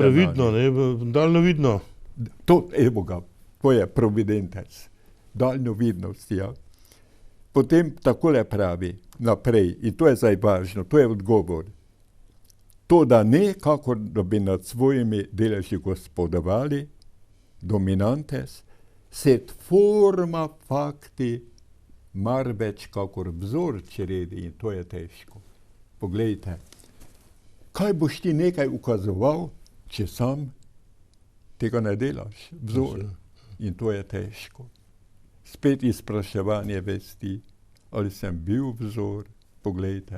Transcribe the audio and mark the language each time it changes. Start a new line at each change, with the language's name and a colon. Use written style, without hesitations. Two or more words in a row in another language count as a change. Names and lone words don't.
Slovenian: previdno, na njo. Daljnovidno. Evo ga, to je providentes. Daljnovidnost, ja. Potem takole pravi naprej, in to je zdaj važno, to je odgovor. To, da ne, kakor da bi nad svojimi deleži gospodovali,
Latin: dominantes, sed forma fakti,
Slovenian: marveč kakor vzor čredi, in to je težko. Poglejte, kaj boš ti nekaj ukazoval, če sam tega ne delaš? Vzor. In to je težko. spet izpraševanje vesti, ali sem bil vzor, poglejte.